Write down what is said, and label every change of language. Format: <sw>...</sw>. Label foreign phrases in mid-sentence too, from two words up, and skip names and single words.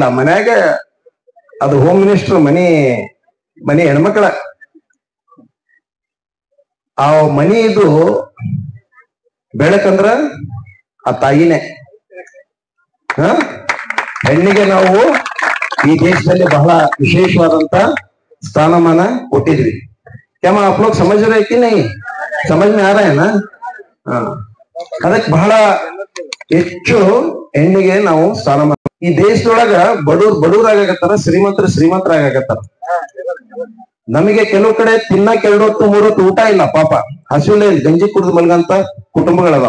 <kn>ಮನ್ಯಾಗ ಅದು</kn> <en>home minister</en> <kn>ಮನಿ ಹೆಣ್ಮಕ್ಳ ಆ ಮನಿ ಇದು ಬೆಳಕಂದ್ರ ಆ ತಾಯಿನೇ. ಹೆಣ್ಣಿಗೆ ನಾವು ಈ ದೇಶದಲ್ಲಿ ಬಹಳ ವಿಶೇಷವಾದಂತ ಸ್ಥಾನಮಾನ ಕೊಟ್ಟಿದ್ವಿ.</kn> <hi>क्या आप लोग समझ रहे कि नहीं? समझ में आ रहा है ना?</hi> <kn>ಅದಕ್ಕೆ ಬಹಳ ಹೆಚ್ಚು ಹೆಣ್ಣಿಗೆ ನಾವು ಸ್ಥಾನಮಾನ. ಈ ದೇಶದೊಳಗ ಬಡೂರಾಗತ್ತಾರ, ಶ್ರೀಮಂತರಾಗತ್ತಾರ. ನಮಗೆ ಕೆಲವು ಕಡೆ ತಿನ್ನಕ್ಕೆ 2 ಹೊತ್ತು 3 ಹೊತ್ತು ಊಟ ಇಲ್ಲ, ಪಾಪ ಹಸುವಿನ ಗಂಜಿ ಕುಡಿದು ಮಲ್ಗಂತ ಕುಟುಂಬಗಳದಾವ.</kn>